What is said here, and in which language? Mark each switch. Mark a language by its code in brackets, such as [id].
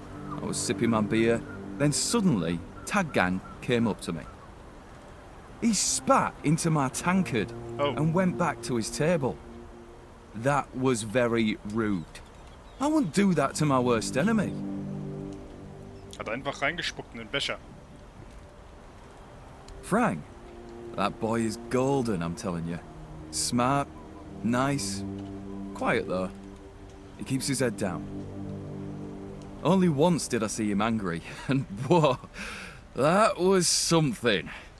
[en] I was sipping my beer. Then suddenly, Taggan came up to me. He spat into my tankard and went back to his table. That was very rude. I wouldn't do that to my worst enemy. [de] Hat einfach reingespuckt in den Becher. [en] Frank, that boy is golden, I'm telling you. Smart, nice, quiet though. He keeps his head down. Only once did I see him angry, and whoa, that was something.